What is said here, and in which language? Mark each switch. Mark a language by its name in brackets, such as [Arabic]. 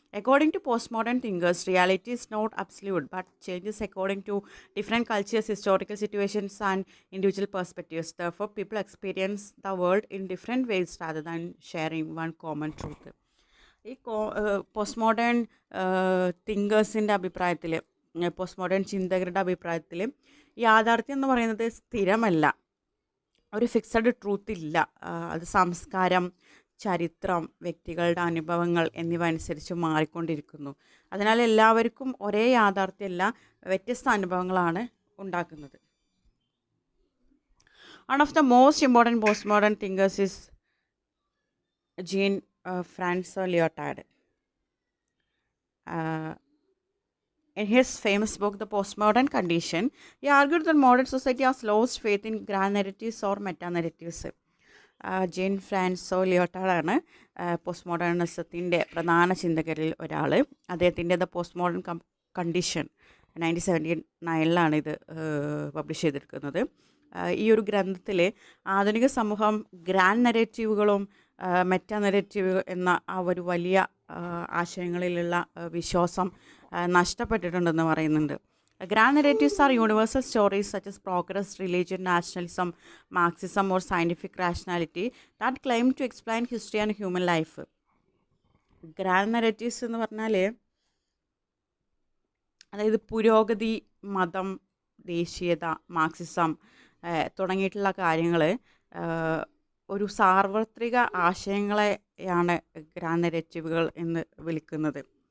[English] According to postmodern thinkers, reality is not absolute but changes according to different cultures, historical situations and individual perspectives. Therefore, people experience the world in different ways rather than sharing one common truth. [Malayalam] ഈ post modern തിങ്കേഴ്സിൻ്റെ അഭിപ്രായത്തിൽ, post modern ചിന്തകരുടെ അഭിപ്രായത്തിൽ യാഥാർത്ഥ്യം എന്ന് പറയുന്നത് സ്ഥിരമല്ല, ഒരു fixed truth ഇല്ല. അത് സംസ്കാരം, ചരിത്രം, വ്യക്തികളുടെ അനുഭവങ്ങൾ എന്നിവ അനുസരിച്ച് മാറിക്കൊണ്ടിരിക്കുന്നു. അതിനാൽ എല്ലാവർക്കും ഒരേ യാഥാർത്ഥ്യമല്ല, വ്യത്യസ്ത അനുഭവങ്ങളാണ് ഉണ്ടാക്കുന്നത്. [English] One of the most important postmodern thinkers is Jean-François Lyotard. In his famous book, The Postmodern Condition, he argued that modern society has lost faith in grand narratives or meta-narratives. [Malayalam] Gene ഫ്രാൻസോ ലിയോട്ടാർഡാണ് post മോഡേണിസത്തിൻ്റെ പ്രധാന ചിന്തകരിൽ ഒരാൾ. അദ്ദേഹത്തിൻ്റെ the post modern condition 1979 ഇത് publish ചെയ്തിരിക്കുന്നത്. ഈ ഒരു ഗ്രന്ഥത്തിൽ ആധുനിക സമൂഹം ഗ്രാൻഡ് നെറേറ്റീവുകളും മെറ്റാ നെറേറ്റീവ് എന്ന ആ ഒരു വലിയ ആശയങ്ങളിലുള്ള വിശ്വാസം നഷ്ടപ്പെട്ടിട്ടുണ്ടെന്ന് പറയുന്നുണ്ട്. [English] Grand narratives are universal stories such as progress, religion, nationalism, Marxism or scientific rationality that claim to explain history and human life. [Malayalam] Grand narratives എന്ന് പറഞ്ഞാൽ അതായത് പുരോഗതി, മതം, ദേശീയത, മാർക്സിസം തുടങ്ങിയിട്ടുള്ള കാര്യങ്ങൾ, ഒരു സാർവത്രിക ആശയങ്ങളെയാണ് ഗ്രാൻഡ് നെറേറ്റീവുകൾ എന്ന് വിളിക്കുന്നത്.